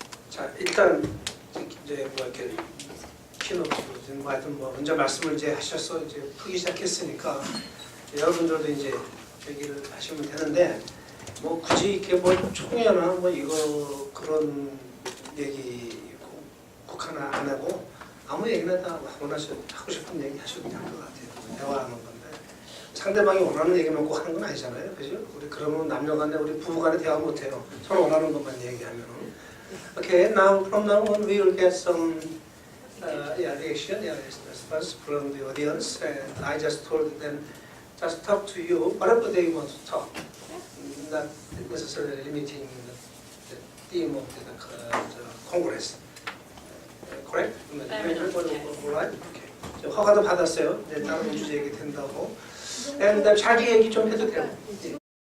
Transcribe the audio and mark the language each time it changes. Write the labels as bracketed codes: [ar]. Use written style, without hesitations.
[ko] 자, 일단 이제 뭐 이렇게 키노트든 뭐 하여튼 뭐 먼저 말씀을 이제 하셔서 이제 풀기 시작했으니까 여러분들도 이제 얘기를 하시면 되는데 뭐 굳이 이렇게 뭐 총회나 뭐 이거 그런 얘기 꼭 하나 안 하고 아무 얘기나 다 원하셔 하고 싶은 얘기 하셔도 될 것 같아요. 대화하는 건데 상대방이 원하는 얘기만 꼭 하는 건 아니잖아요, 그죠? 우리 그러면 남녀간에 우리 부부간에 대화 못 해요. 서로 원하는 것만 얘기하면. [en] Okay, now from now on we will get some reaction, response from the audience, and I just told them just talk to you whatever they want to talk, not necessarily limiting the theme of the Congress. Correct? Alright? Okay. [ko] 허가도 받았어요. 다른 주제 얘기 된다고. And 자기 얘기 좀 해도 돼요.